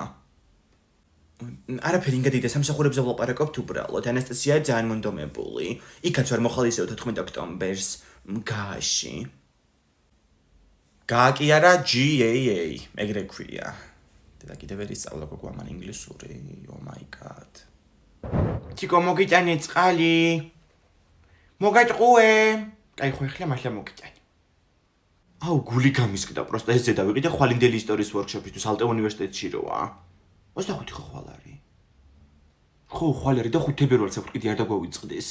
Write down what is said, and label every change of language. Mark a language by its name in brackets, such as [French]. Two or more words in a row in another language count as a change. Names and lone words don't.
[Georgian] არაფერი ინგადიდე სამსახურებზე ვლაპარაკობთ უბრალოდ. ანასტასია ძალიან მონდომებული. იქაც ვარ მოხალისეო 14 ოქტომბერს გაში. გააკი არა GAA, ეგრე ქვია. და კიდევ ვერ ისწავლა გოგო ამან ინგლისური. [English] Oh my god. [Georgian] თიკო მოგიტანე წყალი. მოგატყუე. კაი ხო ახლა მართლა მოგიტანე. აუ გული გამისკდა, პროსტა ესე დავიყიდე ხვალინდელი ისტორიის ვორქშოპისთვის ალტე უნივერსიტეტში როა. 25 ხო ხვალ არის. ხო ხვალ არის და 5 თებერვალს აქვს კიდე არ დაგვავიწყდეს.